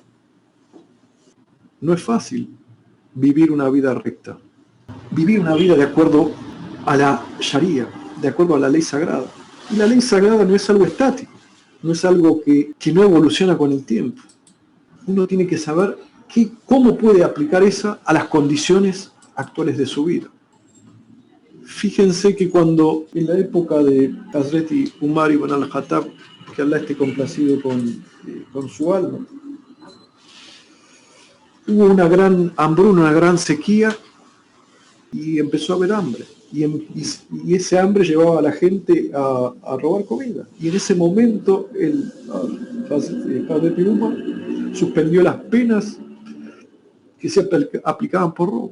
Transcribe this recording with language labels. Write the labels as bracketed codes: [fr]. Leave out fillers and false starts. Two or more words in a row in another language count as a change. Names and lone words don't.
[es] No es fácil vivir una vida recta, vivir una vida de acuerdo a la Sharia, de acuerdo a la ley sagrada. Y la ley sagrada no es algo estático, no es algo que no evoluciona con el tiempo. Uno tiene que saber cómo puede aplicar esa a las condiciones actuales de su vida. Fíjense que cuando en la época de Hazreti Umar ibn al-Khattab, que Allah esté complacido con su alma, hubo una gran hambruna, una gran sequía y empezó a haber hambre. Y ese hambre llevaba a la gente a robar comida. Y en ese momento el Hazreti Umar suspendió las penas que se aplicaban por robo.